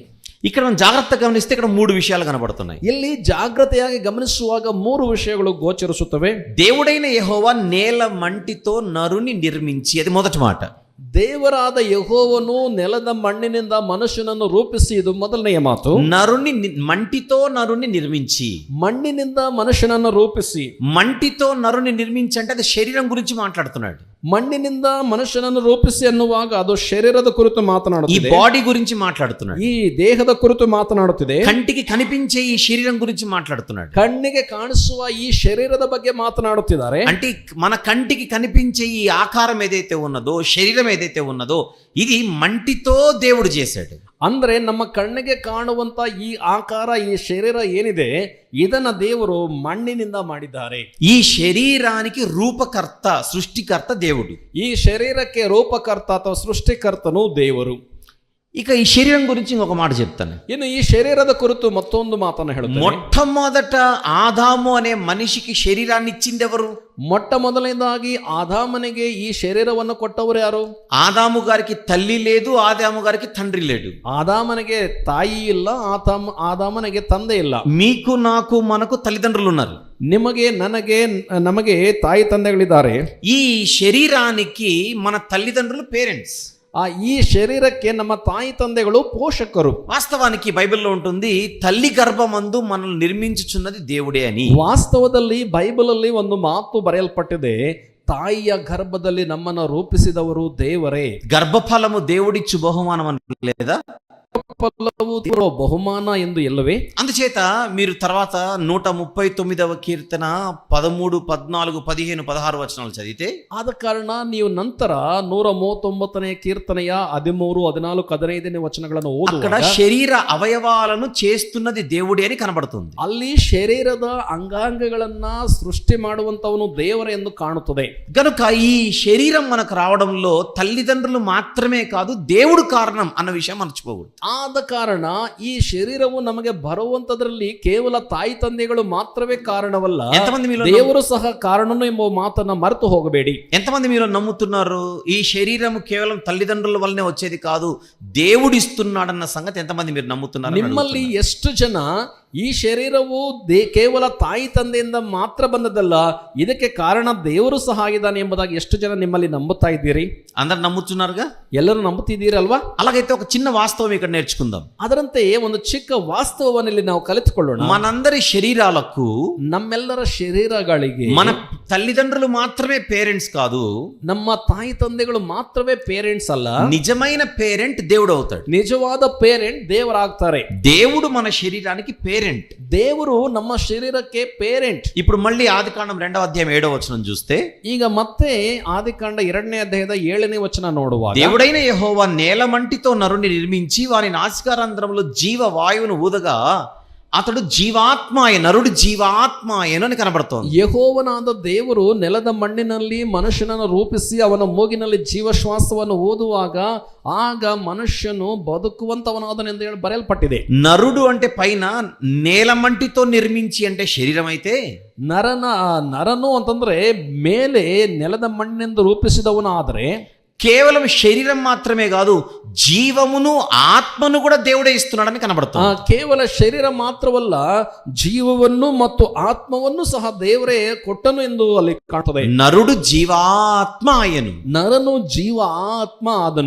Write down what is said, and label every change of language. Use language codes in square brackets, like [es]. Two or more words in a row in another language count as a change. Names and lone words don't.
[te] ఇక్కడ మనం జాగ్రత్తగా గమనిస్తే ఇక్కడ 3 విషయాలు కనబడుతున్నాయి. [kn] ಇಲ್ಲಿ ಜಾಗ್ರತೆಯಾಗಿ ಗಮನಿಸುವಾಗ 3 ವಿಷಯಗಳು ಗೋಚರಿಸುತ್ತವೆ. [te] దేవుడైన యెహోవా నేల మంటితో నరుని నిర్మించి, అది మొదటి మాట. [kn] ದೇವರಾದ ಯೆಹೋವನು ನೆಲದ ಮಣ್ಣಿನಿಂದ ಮನುಷ್ಯನನ್ನು ರೂಪಿಸಿ, ಇದು ಮೊದಲನೆಯ ಮಾತು. [te] మంటితో నరుని నిర్మించి, [kn] మಣ್ಣಿನಿಂದ మనుషునನ್ನು ರೂಪಿಸಿ. [te] మంటితో నరుని నిర్మించి అంటే అది శరీరం గురించి మాట్లాడుతున్నాడు. [kn] మಣ್ಣಿನಿಂದ ಮನುಷ್ಯನನ್ನು ರೂಪಿಸಿ ಅನ್ನುವಾಗ ಅದು ಶರೀರದ ಕುರಿತು [te] ఈ [kn] ಮಾತನಾಡುತ್ತಿದೆ, [te] బాడీ గురించి మాట్లాడుతున్నాడు. [kn] ಈ ದೇಹದ ಕುರಿತು ಮಾತನಾಡುತ್ತಿದೆ, [te] కంటికి కనిపించే ఈ శరీరం గురించి మాట్లాడుతున్నాడు. [kn] ಕಣ್ಣಿಗೆ ಕಾಣಿಸುವ ಈ ಶರೀರದ ಬಗ್ಗೆ ಮಾತನಾಡುತ್ತಿದ್ದಾರೆ. [te] అంటే మన కంటికి కనిపించే ఈ ఆకారం ఏదైతే ఉన్నదో, శరీరం ఏదైతే ఉన్నదో, ఇది మంటితో దేవుడు చేశాడు. [kn] ಅಂದ್ರೆ ನಮ್ಮ ಕಣ್ಣಿಗೆ ಕಾಣುವಂತ ಈ ಆಕಾರ, ಈ ಶರೀರ ಏನಿದೆ, ಇದನ್ನ ದೇವರು ಮಣ್ಣಿನಿಂದ ಮಾಡಿದ್ದಾರೆ. [te] ఈ శరీరానికి రూపకర్త, సృష్టికర్త దేవుడు. [kn] ಈ ಶರೀರಕ್ಕೆ ರೂಪಕರ್ತ ಅಥವಾ ಸೃಷ್ಟಿಕರ್ತನು ದೇವರು. [te] ఇక ఈ శరీరం గురించి ఇంకొక మాట చెప్తాను. [kn] ಇನ್ನು ಈ ಶರೀರದ ಕುರಿತು ಮತ್ತೊಂದು ಮಾತನ್ನು ಹೇಳುತ್ತೇನೆ. [te] మొట్టమొదట ఆదాము అనే మనిషికి శరీరాన్ని ఇచ్చింది ఎవరు? [kn] ಮೊಟ್ಟ ಮೊದಲನೇದಾಗಿ ಆದಾಮನಿಗೆ ಈ ಶರೀರವನ್ನು ಕೊಟ್ಟವರು ಯಾರು? [te] ఆదాము గారికి తల్లి లేదు, ఆదాము గారికి తండ్రి లేడు. [kn] ಆದಾಮನಿಗೆ ತಾಯಿ ಇಲ್ಲ, ಆದಾಮನಿಗೆ ತಂದೆ ಇಲ್ಲ. [te] మీకు నాకు మనకు తల్లిదండ్రులు ఉన్నారు. [kn] ನಿಮಗೆ ನಮಗೆ ತಾಯಿ ತಂದೆಗಳಿದ್ದಾರೆ. [te] ఈ శరీరానికి మన తల్లిదండ్రులు పేరెంట్స్. [kn] ಈ ಶರೀರಕ್ಕೆ ನಮ್ಮ ತಾಯಿ ತಂದೆಗಳು ಪೋಷಕರು. [te] వాస్తవానికి బైబిల్లో ఉంటుంది, తల్లి గర్భమందు మనల్ని నిర్మించుచున్నది దేవుడే అని. [kn] ವಾಸ್ತವದಲ್ಲಿ ಬೈಬಲ್ ಅಲ್ಲಿ ಒಂದು ಮಾತು ಬರೆಯಲ್ಪಟ್ಟಿದೆ, ತಾಯಿಯ ಗರ್ಭದಲ್ಲಿ ನಮ್ಮನ್ನು ರೂಪಿಸಿದವರು ದೇವರೇ. [te] గర్భఫలము దేవుడిచ్చు బహుమానం అని లేదా? [kn] ಬಹುಮಾನ ಎಂದು ಎಲ್ಲವೇ? [te] అందుచేత మీరు తర్వాత 139వ కీర్తన 13, 14, 15, 16 వచనాలు చదివితే, [kn] ಆದ ಕಾರಣ ನೀವು ನಂತರ 139ನೇ ಕೀರ್ತನೆಯ 13, 14, 15ನೇ ವಚನಗಳನ್ನು [te] అక్కడ [kn] ಓದುವಾಗ [te] శరీర అవయవాలను చేస్తున్నది దేవుడే అని కనబడుతుంది. [kn] ಅಲ್ಲಿ ಶರೀರದ ಅಂಗಾಂಗಗಳನ್ನ ಸೃಷ್ಟಿ ಮಾಡುವಂತವನು ದೇವರ ಎಂದು ಕಾಣುತ್ತದೆ. [te] గనుక ఈ శరీరం మనకు రావడంలో తల్లిదండ్రులు మాత్రమే కాదు, దేవుడు కారణం అన్న విషయం మర్చిపోకూడదు. [kn] ಆದ ಕಾರಣ ಈ ಶರೀರವು ನಮಗೆ ಬರುವಂತದ್ರಲ್ಲಿ ಕೇವಲ ತಾಯಿ ತಂದೆಗಳು ಮಾತ್ರವೇ ಕಾರಣವಲ್ಲ, ದೇವರು ಸಹ ಕಾರಣನು ಎಂಬ ಮಾತನ್ನ ಮರೆತು ಹೋಗಬೇಡಿ. [te] ఎంతమంది మీరు నమ్ముతున్నారు ఈ శరీరం కేవలం తల్లిదండ్రుల వల్లనే వచ్చేది కాదు, దేవుడు ఇస్తున్నాడన్న సంగతి ఎంతమంది మీరు నమ్ముతున్నారు? [kn] ನಿಮ್ಮಲ್ಲಿ ಎಷ್ಟು ಜನ ಈ ಶರೀರವು ಕೇವಲ ತಾಯಿ ತಂದೆಯಿಂದ ಮಾತ್ರ ಬಂದದಲ್ಲ, ಇದಕ್ಕೆ ಕಾರಣ ದೇವರು ಸಹ ಆಗಿದ್ದಾನೆ ಎಂಬುದಾಗಿ ಎಷ್ಟು ಜನ ನಿಮ್ಮಲ್ಲಿ ನಂಬುತ್ತಾ ಇದ್ದೀರಿ? [te] అందరు నమ్ముతున్నారుగా? [kn] ಎಲ್ಲರೂ ನಂಬುತ್ತಿದ್ದೀರಲ್ವಾ? [te] అలాగైతే ఒక చిన్న వాస్తవం ఇక్కడ నేర్చుకుందాం. [kn] ಅದರಂತೆ ಒಂದು ಚಿಕ್ಕ ವಾಸ್ತವವನ್ನು ಇಲ್ಲಿ ನಾವು ಕಲಿತುಕೊಳ್ಳೋಣ. [te] మనందరి శరీరాలకు, [kn] ನಮ್ಮೆಲ್ಲರ ಶರೀರಗಳಿಗೆ [te] మన తల్లిదండ్రులు మాత్రమే పేరెంట్స్ కాదు, [kn] ನಮ್ಮ ತಾಯಿ ತಂದೆಗಳು ಮಾತ್ರವೇ ಪೇರೆಂಟ್ಸ್ ಅಲ್ಲ, [te] నిజమైన పేరెంట్ దేవుడు అవుతాడు. [kn] ನಿಜವಾದ ಪೇರೆಂಟ್ ದೇವರಾಗ್ತಾರೆ. [te] దేవుడు మన శరీరానికి పేరెంట్. [kn] ದೇವರು ನಮ್ಮ ಶರೀರಕ್ಕೆ ಪೇರೆಂಟ್. [te] ఇప్పుడు మళ్ళీ ఆదికాండం 2వ అధ్యాయం 7వ వచనం చూస్తే, [kn] ಈಗ ಮತ್ತೆ ಆದಿಕಾಂಡ 2ನೇ ಅಧ್ಯಾಯದ 7ನೇ ವಚನ ನೋಡುವಾಗ, [te] దేవుడైన యెహోవా నేలమంటితో నరుని నిర్మించి వాని నాసికారంధ్రములో జీవ వాయువును ఊదగా అతడు జీవాత్మాయ, నరుడు జీవాత్మాయను అని కనబడుతోంది. [kn] ಯೆಹೋವನಾದ ದೇವರು ನೆಲದ ಮಣ್ಣಿನಲ್ಲಿ ಮನುಷ್ಯನನ್ನು ರೂಪಿಸಿ ಅವನ ಮೂಗಿನಲ್ಲಿ ಜೀವಶ್ವಾಸವನ್ನು ಊದುವಾಗ ಆಗ ಮನುಷ್ಯನು ಬದುಕುವಂತವನಾದನೆಂದು ಹೇಳಿ ಬರೆಯಲ್ಪಟ್ಟಿದೆ. [te] నరుడు అంటే పైన, నేలమంటితో నిర్మించి అంటే శరీరం అయితే, [kn] ನರನು ಅಂತಂದ್ರೆ ಮೇಲೆ ನೆಲದ ಮಣ್ಣಿನಿಂದ ರೂಪಿಸಿದವನಾದರೆ, [te] కేవలం శరీరం మాత్రమే కాదు, జీవమును ఆత్మను కూడా దేవుడే ఇస్తున్నాడని కనబడుతుంది. [kn] ಕೇವಲ ಶರೀರ ಮಾತ್ರವಲ್ಲ, ಜೀವವನ್ನು ಮತ್ತು ಆತ್ಮವನ್ನು ಸಹ ದೇವರೇ ಕೊಟ್ಟನು ಎಂದು ಅಲ್ಲಿ ಕಾಣುತ್ತದೆ. [te] నరుడు జీవాత్మ ఆయను. [kn] ನರನು ಜೀವ ಆತ್ಮ ಆದನು.